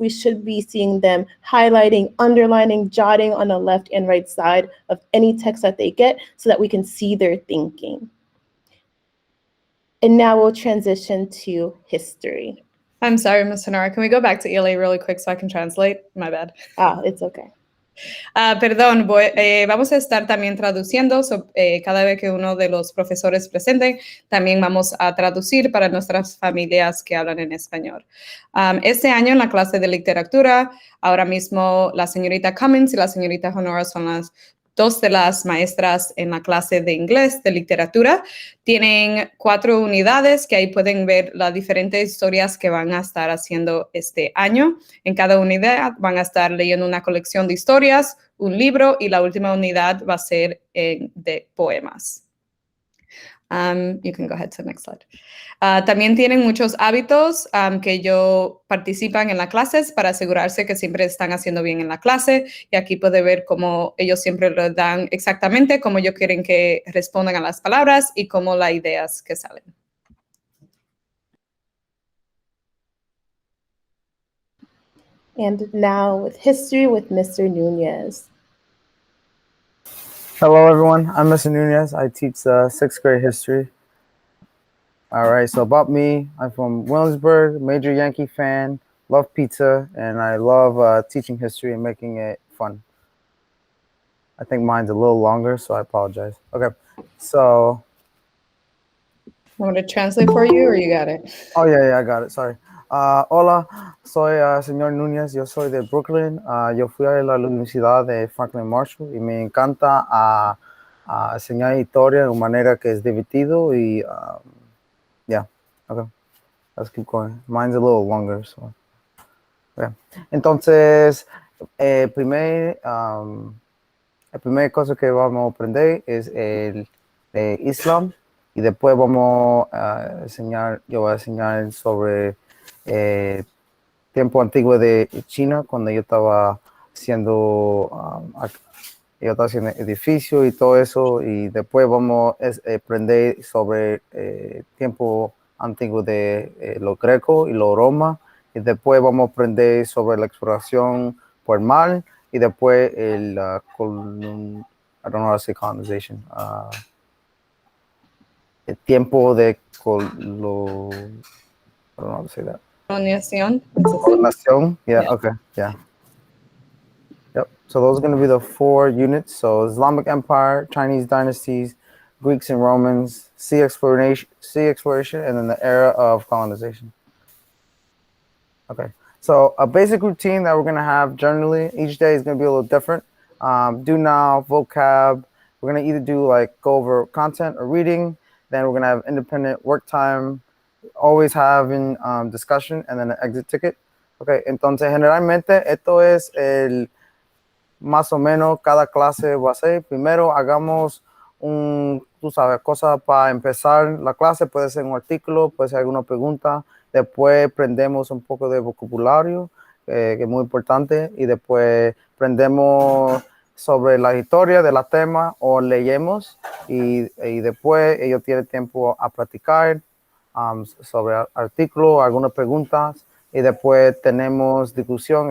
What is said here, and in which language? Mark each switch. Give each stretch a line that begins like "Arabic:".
English: We should be seeing them highlighting, underlining, jotting on the left and right side of any text that they get so that we can see their thinking. And now we'll transition to history. I'm sorry, Ms. Honora. Can we go back to ELA really quick so I can translate? My bad. It's okay.
Spanish: Perdón, vamos a estar también traduciendo cada vez que uno de los profesores presente, también vamos a traducir para nuestras familias que hablan en español. Este año en la clase de literatura, ahora mismo la señorita Cummings y la señorita Honora son las dos de las maestras en la clase de inglés de literatura. Tienen 4 unidades que ahí pueden ver las diferentes historias que van a estar haciendo este año. En cada unidad van a estar leyendo una colección de historias, un libro, y la última unidad va a ser de poemas.
English: You can go ahead to the next slide.
Spanish: También tienen muchos hábitos que ellos participan en las clases para asegurarse que siempre están haciendo bien en la clase. Y aquí puede ver cómo ellos siempre lo dan exactamente, cómo ellos quieren que respondan a las palabras y cómo las ideas que salen.
English: And now with history with Mr. Nunez. Hello, everyone. I'm Mr. Nunez. I teach sixth grade history. All right, so about me, I'm from Williamsburg, major Yankee fan, love pizza, and I love teaching history and making it fun. I think mine's a little longer, so I apologize. Okay, so... You want me to translate for you, or you got it? Oh, yeah, I got it. Sorry.
Spanish: Hola, soy señor Núñez, yo soy de Brooklyn. Yo fui a la Universidad de Franklin Marshall y me encanta enseñar historia de una manera que es divertido y
English: yeah, okay, let's keep going. Mine's a little longer, so okay.
Spanish: Entonces, la primera cosa que vamos a aprender es el Islam. Y después vamos a yo voy a enseñar sobre tiempo antiguo de China, cuando yo estaba haciendo edificios y todo eso. Y después vamos a aprender sobre tiempo antiguo de los grecos y los romanos. Y después vamos a aprender sobre la exploración por el mar, y después el
English: I don't know how to say colonization.
Spanish: El tiempo de
English: I don't know how to say that.
Spanish: Colonización. Colonación.
English: Yeah, Yeah. okay, yeah. Yep. So those are going to be the 4 units. So Islamic Empire, Chinese dynasties, Greeks and Romans, sea exploration, and then the era of colonization. Okay. So a basic routine that we're going to have generally each day is going to be a little different. Do now, vocab. We're going to either do like go over content or reading. Then we're going to have independent work time, always having discussion, and then an exit ticket. Okay.
Spanish: Entonces, generalmente esto es el más o menos cada clase va a ser. Primero hagamos tú sabes, cosas para empezar la clase, puede ser un artículo, puede ser alguna pregunta. Después prendemos un poco de vocabulario, que es muy importante, y después prendemos sobre la historia de la tema o leemos y después ellos tienen tiempo a practicar sobre artículos, algunas preguntas y después tenemos discusión.